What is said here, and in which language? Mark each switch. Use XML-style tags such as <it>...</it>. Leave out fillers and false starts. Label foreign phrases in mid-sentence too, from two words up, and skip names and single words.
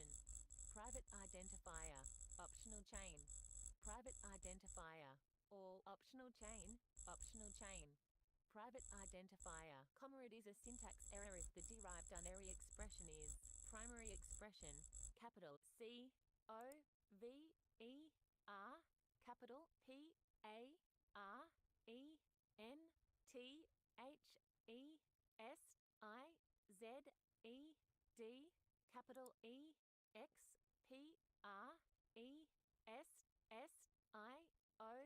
<en>Private identifier. Optional chain. Private identifier. All optional chain. Optional chain. Private identifier, comma it is a syntax error if the derived unary expression is primary expression, capital C O V E R, capital P A R E N T H E S I Z E D, capital E X P R E S S I O</en>